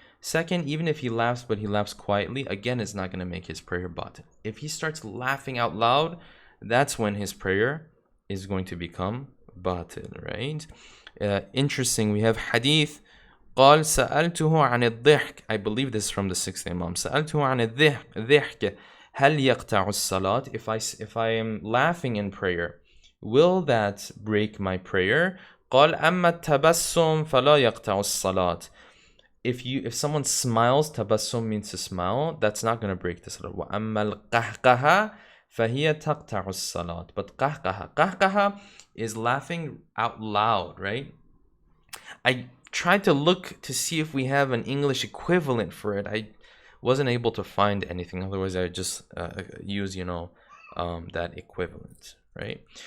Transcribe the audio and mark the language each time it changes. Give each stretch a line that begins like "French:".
English: Second, even if he laughs, but he laughs quietly, again, it's not going to make his prayer batil. If he starts laughing out loud, that's when his prayer is going to become batil, right? Interesting, we have hadith.
Arabic: قال سألته عن الضحك.
English: I believe this is from the 6th Imam.
Arabic: سألته عن الضحك هل يقطع الصلاة.
English: If I am laughing in prayer, will that break my prayer?
Arabic: قال أما التبسم فلا يقطع الصلاة.
English: If someone smiles, tabassum means to smile, that's not going to break the salah.
Arabic: وأما القهقه فهي تقطع الصلاة.
English: But qahqaha is laughing out loud, right? I tried to look to see if we have an English equivalent for it. I wasn't able to find anything. Otherwise, I would just use, that equivalent, right?